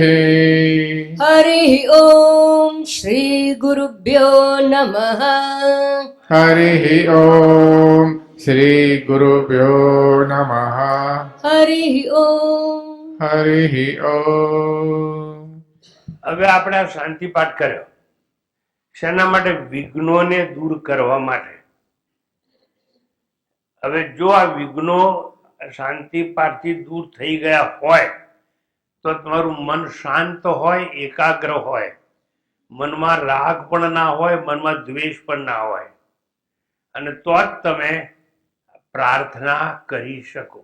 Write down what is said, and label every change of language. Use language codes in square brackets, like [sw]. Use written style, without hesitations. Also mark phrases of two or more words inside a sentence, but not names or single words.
[sa] हरिः ॐ श्रीगुरुभ्यो नमः। हरिः ॐ श्रीगुरुभ्यो नमः। हरिः ॐ। हरिः ॐ। [gu] હવે આપણે આ શાંતિ પાઠ કર્યો શેના માટે? વિઘ્નોને દૂર કરવા માટે. હવે જો આ વિઘ્નો શાંતિ પાઠથી દૂર થઈ ગયા હોય તો તમારું મન શાંત હોય, એકાગ્ર હોય, મનમાં રાગ પણ ના હોય, મનમાં દ્વેષ પણ ના હોય, અને તો જ તમે પ્રાર્થના કરી શકો.